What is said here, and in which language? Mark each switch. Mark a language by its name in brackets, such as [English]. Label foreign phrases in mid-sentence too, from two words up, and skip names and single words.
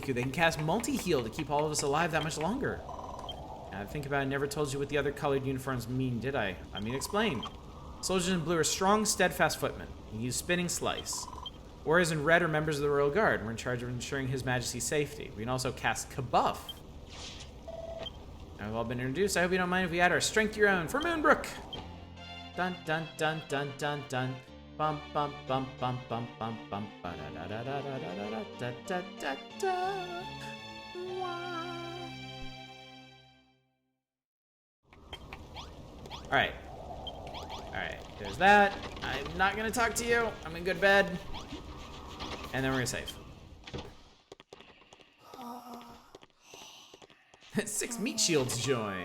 [English] They can cast multi-heal to keep all of us alive that much longer. Now I think about it, I never told you what the other colored uniforms mean, did I? I mean, explain. Soldiers in blue are strong, steadfast footmen. We use spinning slice. Warriors in red are members of the Royal Guard. We're in charge of ensuring His Majesty's safety. We can also cast Kabuff. Now we've all been introduced. I hope you don't mind if we add our strength to your own for Moonbrook. Dun dun dun dun dun dun. Bum bum bum bum bum bum bum ba da da da da da da da da da. All right. Alright, there's that. I'm not gonna talk to you. I'm gonna go to bed. And then we're gonna save. 6 meat shields join.